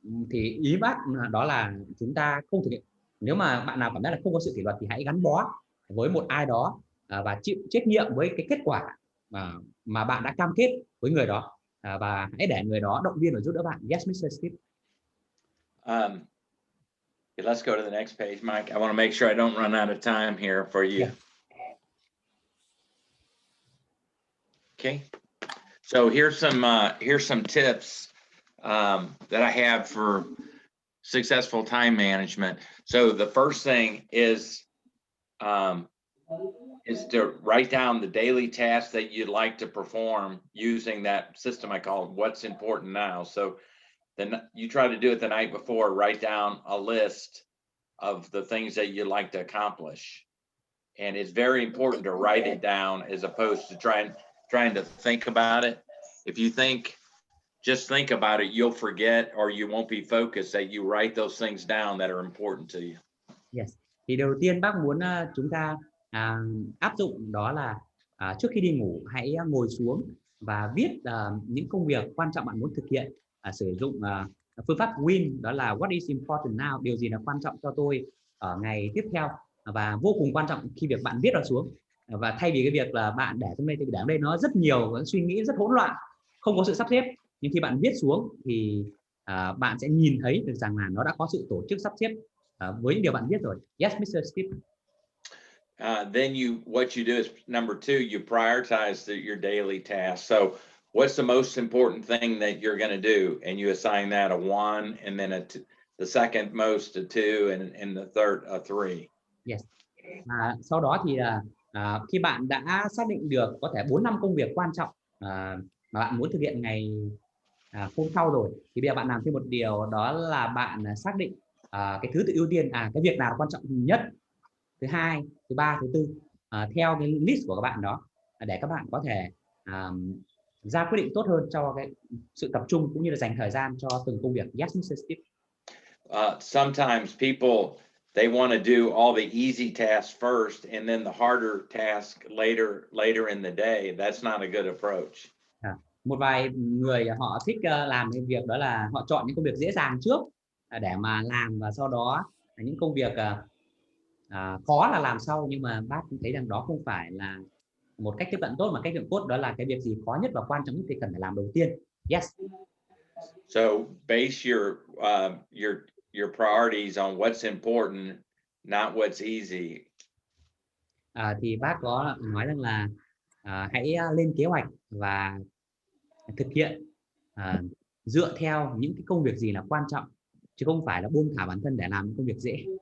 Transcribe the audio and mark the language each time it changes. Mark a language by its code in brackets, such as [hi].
[vi] Thì ý bác đó là chúng ta không thực hiện. Nếu mà bạn nào cảm giác là không có sự kỷ luật thì hãy gắn bó với một ai đó và chịu trách nhiệm với cái kết quả mà bạn đã cam kết với người đó, và hãy để người đó động viên và giúp đỡ bạn. [en] Yes, Mr. Steve. Let's go to the next page, Mike. I want to make sure I don't run out of time here for you. Yeah. Okay. So here's some tips that I have for successful time management. So the first thing is to write down the daily tasks that you'd like to perform using that system I call What's Important Now. So then you try to do it the night before, write down a list of the things that you'd like to accomplish. And it's very important to write it down as opposed to trying to think about it. If you think just think about it. You'll forget or you won't be focused that you write those things down that are important to you. Yes. [vi] Thì đầu tiên bác muốn chúng ta áp dụng đó là trước khi đi ngủ hãy ngồi xuống và viết những công việc quan trọng bạn muốn thực hiện, sử dụng phương pháp WIN, đó là [en] what is important now, [vi] điều gì là quan trọng cho tôi ở ngày tiếp theo, và vô cùng quan trọng khi việc bạn viết nó xuống. Và thay vì cái việc là bạn để trong đây thì để ở đây nó rất nhiều suy nghĩ, rất hỗn loạn, không có sự sắp xếp, nhưng khi bạn viết xuống thì bạn sẽ nhìn thấy được rằng là nó đã có sự tổ chức sắp xếp với những điều bạn viết rồi. [en] Yes, Mr. Steve. Then what you do is number 2, you prioritize your daily tasks. So what's the most important thing that you're going to do, and you assign that a 1, and then the second most a 2, and the third a 3. Yes. [vi] Sau đó thì khi bạn đã xác định được có thể 4-5 công việc quan trọng mà bạn muốn thực hiện ngày hôm sau rồi, thì bây giờ bạn làm thêm một điều, đó là bạn xác định cái thứ tự ưu tiên, cái việc nào quan trọng nhất, thứ hai, thứ ba, thứ tư, theo cái list của các bạn đó, để các bạn có thể ra quyết định tốt hơn cho cái sự tập trung cũng như là dành thời gian cho từng công việc. [en] Yes, Mr. Steve. Sometimes people, they want to do all the easy tasks first and then the harder task later in the day. That's not a good approach. [vi] Một vài người họ thích làm cái việc đó là họ chọn những công việc dễ dàng trước để mà làm, và sau đó những công việc khó là làm sau. Nhưng mà bác cũng thấy rằng đó không phải là một cách tiếp cận tốt, mà cách tiếp cận tốt đó là cái việc gì khó nhất và quan trọng nhất thì cần phải làm đầu tiên. [en] Yes. So base your priorities on what's important, not what's easy. [vi] Thì bác có nói rằng là hãy lên kế hoạch và thực hiện dựa theo những cái công việc gì là quan trọng, chứ không phải là buông thả bản thân để làm những công việc dễ.